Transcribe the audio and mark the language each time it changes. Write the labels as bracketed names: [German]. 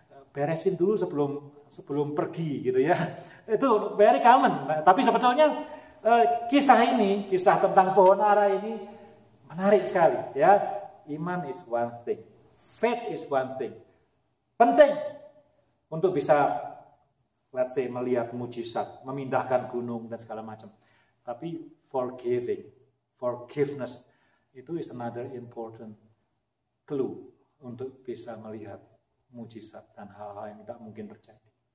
[Indonesian] Beresin dulu sebelum pergi gitu ya. Itu [English] very common. [Indonesian] Tapi sebetulnya kisah tentang pohon ara ini menarik sekali ya. [English] Iman is one thing, faith is one thing. [Indonesian] Penting untuk bisa [English] let's say [Indonesian] melihat mujizat, memindahkan gunung dan segala macam. Tapi [English] forgiveness [Indonesian] itu [English] is another important clue [Indonesian] untuk bisa melihat mujizat dan hal-hal yang tidak mungkin terjadi.